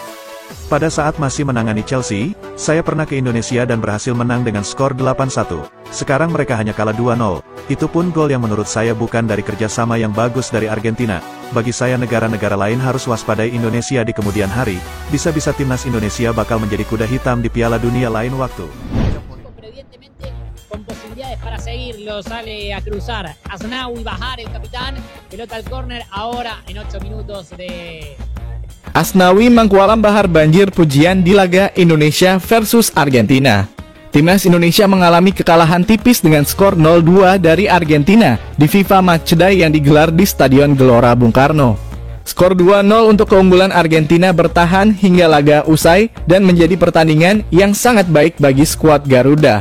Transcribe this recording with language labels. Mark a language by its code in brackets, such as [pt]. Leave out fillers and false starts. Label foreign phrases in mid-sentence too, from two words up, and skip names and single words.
[id] Pada saat masih menangani Chelsea, saya pernah ke Indonesia dan berhasil menang dengan skor 8-1. Sekarang mereka hanya kalah 2-0. Itu pun gol yang menurut saya bukan dari kerjasama yang bagus dari Argentina. Bagi saya negara-negara lain harus waspadai Indonesia di kemudian hari. Bisa-bisa timnas Indonesia bakal menjadi kuda hitam di Piala Dunia lain waktu. [es] Con posibilidades para seguirlo, sale a cruzar Asnawi, Bahar, el capitán, pelota al córner ahora en 8 minutos de... [id] Asnawi Mangkualam Bahar banjir pujian di laga Indonesia versus Argentina. Timnas Indonesia mengalami kekalahan tipis dengan skor 0-2 dari Argentina di FIFA Matchday yang digelar di Stadion Gelora Bung Karno. Skor 2-0 untuk keunggulan Argentina bertahan hingga laga usai dan menjadi pertandingan yang sangat baik bagi skuad Garuda.